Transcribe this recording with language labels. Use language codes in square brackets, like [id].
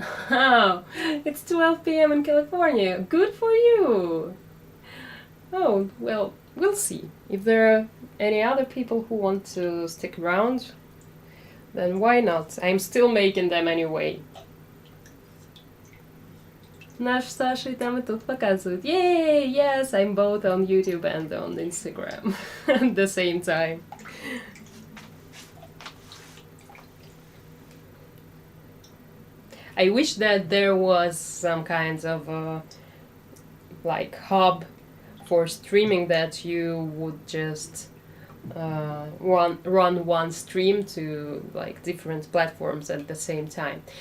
[en] Oh, it's 12 p.m. in California. Good for you! Oh, well, we'll see. If there are any other people who want to stick around, then why not? I'm still making them anyway. [ru] Наш Саша и там и тут показывают. [en] Yay! Yes, I'm both on YouTube and on Instagram at the same time. I wish that there was some kind of like hub for streaming that you would just run one stream to like different platforms at the same time.